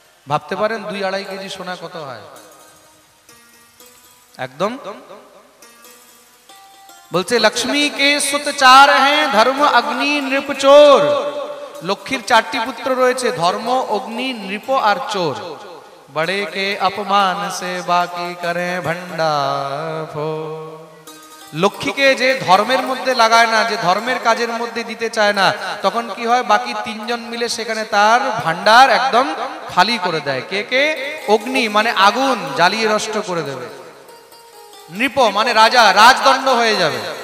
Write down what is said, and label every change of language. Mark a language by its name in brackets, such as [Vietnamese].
[Bangla] ভাবতে পারেন 2-2.5 কেজি সোনা কত হয়? একদম বলছে, [Hindi] লক্ষ্মী কে সুত 4 हैं, ধর্ম, অগ্নি, নৃপ, চোর। [Bangla] লক্ষ্মীর 4টি পুত্র রয়েছে, ধর্ম, অগ্নি, নৃপ আর চোর। [Hindi] बड़े के अपमान से बाकी करें भंडार। [Bangla] লক্ষ্মীকে যে ধর্মের মধ্যে লাগায় না, যে ধর্মের কাজের মধ্যে দিতে চায় না, তখন কি হয়, বাকি তিনজন মিলে সেখানে তার ভান্ডার একদম খালি করে দেয়। কে কে? অগ্নি মানে আগুন জ্বালিয়ে নষ্ট করে দেবে। নৃপ মানে রাজা, রাজদণ্ড হয়ে যাবে।